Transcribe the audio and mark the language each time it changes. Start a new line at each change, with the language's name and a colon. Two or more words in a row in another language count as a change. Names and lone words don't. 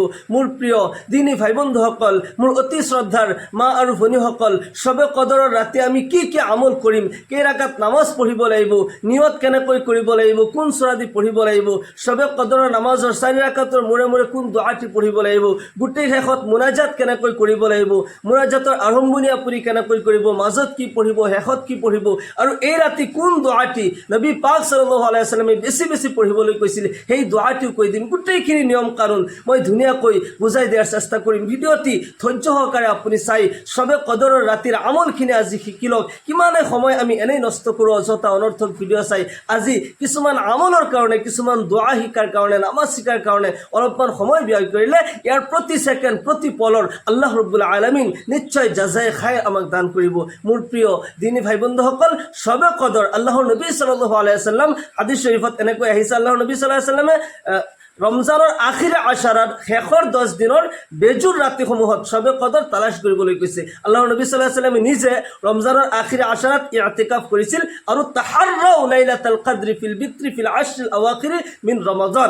Assamese: মোৰ প্ৰিয় দিনী ভাই বন্ধুসকল, মোৰ অতি শ্ৰদ্ধাৰ মা আৰু ভনীসকল, শবে কদৰৰ ৰাতি আমি কি কি আমল কৰিম, কেই ৰাকাত নামাজ পঢ়িব লাগিব, নিয়ত কেনেকৈ কৰিব লাগিব, কোন সূৰা দি পঢ়িব লাগিব, শবে কদৰৰ নামাজৰ 4 ৰাকাতৰ মূৰে মূৰে কোন দুআটি পঢ়িব লাগিব, গোটেই শেষত মুনাজাত কেনেকৈ কৰিব লাগিব, মুনাজাতৰ আৰম্ভণি আপুনি কেনেকৈ কৰিব, মাজত কি পঢ়িব, শেষত কি পঢ়িব, আৰু এই ৰাতি কোন দুআটি নবী পাক
Arabic: صلى الله عليه وسلم
Assamese: বেছি বেছি পঢ়িবলৈ কৈছিল, সেই দুআটিও কৈ দিম। গোটেইখিনি নিয়ম কানুন মই ধুনীয়াকৈ বুজাই দিয়াৰ চেষ্টা কৰিম। ভিডিঅ'টি ধৈৰ্য সহকাৰে আপুনি চাই শবে কদৰৰ ৰাতিৰ আমলখিনি আজি শিকি লওক। কিমানে সময় আমি এনেই নষ্ট কৰোঁ অযথা অনৰ্থক ভিডিঅ' চাই। আজি কিছুমান আমলৰ কাৰণে, কিছুমান দোৱা শিকাৰ কাৰণে, নামাজ শিকাৰ কাৰণে অলপমান সময় ব্যয় কৰিলে ইয়াৰ প্ৰতি ছেকেণ্ড, প্ৰতি পলৰ
Arabic: الله رب العالمين
Assamese: নিশ্চয় জাজায়ে খায় আমাক দান কৰিব। মোৰ প্ৰিয় দিনী ভাই বন্ধুসকল, শবে কদৰ আল্লাহৰ নবী
Arabic: صلى الله عليه وسلم
Assamese: হাদিস শৰীফত এনেকৈ আহিছে, আল্লাহৰ নবী
Arabic: صلى الله عليه وسلم
Assamese: ৰমজানৰ আখিৰে আশাৰাত শেষৰ 10 দিনৰ বেজুৰ ৰাতিসমূহত শবে কদৰ তালাশ কৰিবলৈ কৈছে। আল্লাহৰ নবী
Arabic: صلى الله عليه وسلم
Assamese: নিজে ৰমজানৰ আখিৰে আশাৰাত ইতিকাফ কৰিছিল আৰু
Arabic: تحروا ليلة القدر في الوتر في العشر الأواخر من رمضان.